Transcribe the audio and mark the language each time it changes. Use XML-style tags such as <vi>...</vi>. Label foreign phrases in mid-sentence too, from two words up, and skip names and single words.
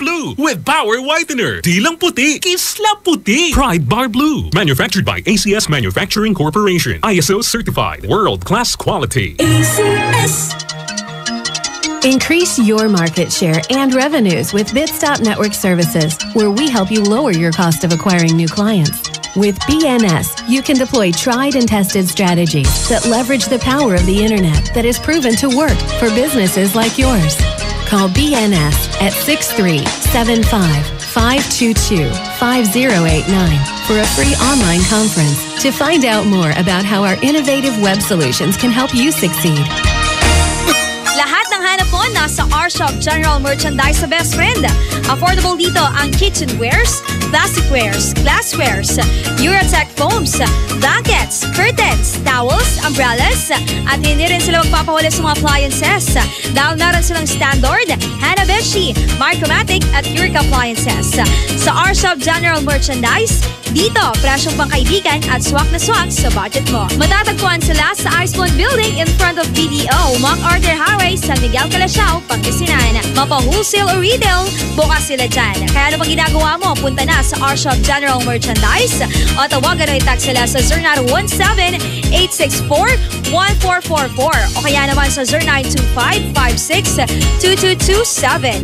<tl>Blue with Power Whitener. Di lang puti, kisla puti.</tl> <en>Pride Bar Blue. Manufactured by ACS Manufacturing Corporation. ISO certified. World-class quality. ACS. Increase your market share and revenues with Bitstop Network Services, where we help you lower your cost of acquiring new clients. With BNS, you can deploy tried and tested strategies that leverage the power of the internet that is proven to work for businesses like yours. Call BNS at 6375-522-5089 for a free online conference to find out more about how our innovative web solutions can help you succeed.</en> <tl>Lahat ng hanap mo nasa R-Shop General Merchandise sa Best Friend.</tl> <en>Affordable</en> <tl>dito ang</tl> <en>kitchenwares, plasticwares, glasswares, Eurotech foams, blankets, curtains, towels, umbrellas,</en> <tl>at hindi rin sila magpapahuli sa mga appliances. Dahil naroon silang Standard, Hanabishi, Micromatic at Eureka appliances. Sa R-Shop General Merchandise, dito, presyong pangkaibigan at swak na swak sa budget mo. Matatagpuan sila sa Iceland Building</tl> <en>in front of</en> <tl>BDO, MacArthur Highway, San Miguel, Calasiao, Pangasinan. Mapa-wholesale o retail, bukas sila dyan. Kaya ano pang ginagawa mo, punta na sa R-Shop General Merchandise o tawagan o i-text sila sa 0917-864-1444 o kaya naman sa 0925-56-2227.</tl>